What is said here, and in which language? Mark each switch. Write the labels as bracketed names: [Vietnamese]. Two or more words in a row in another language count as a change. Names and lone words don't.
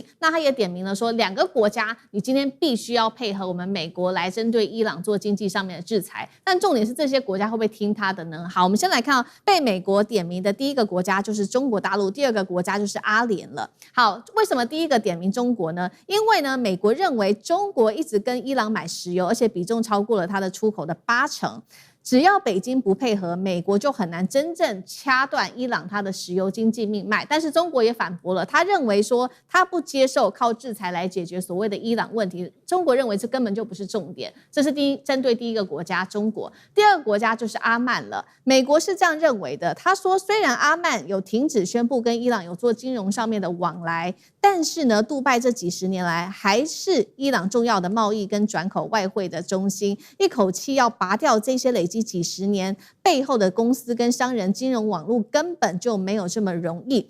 [Chinese] 那他也點明了說，2個國家你今天必須要配合我們美國來針對伊朗做經濟上面的制裁。但重點是這些國家會不會聽他的呢？好，我們先來看到被美國點名的第一個國家就是中國大陸，第2個國家就是阿聯了。好，為什麼第一個點名中國呢？因為呢，美國認為中國一直跟伊朗買石油，而且比重超過了它的出口的80%。只要北京不配合，美國就很難真正掐斷伊朗它的石油經濟命脈。但是中國也反駁了，他認為說他不接受靠制裁來解決所謂的伊朗問題。中國認為這根本就不是重點。這是針對第一個國家中國，第2個國家就是阿曼了。美國是這樣認為的，他說雖然阿曼有停止宣布跟伊朗有做金融上面的往來，但是呢，杜拜這幾十年來還是伊朗重要的貿易跟轉口外匯的中心，一口氣要拔掉這些累積幾十年背後的公司跟商人金融網絡，根本就沒有這麼容易。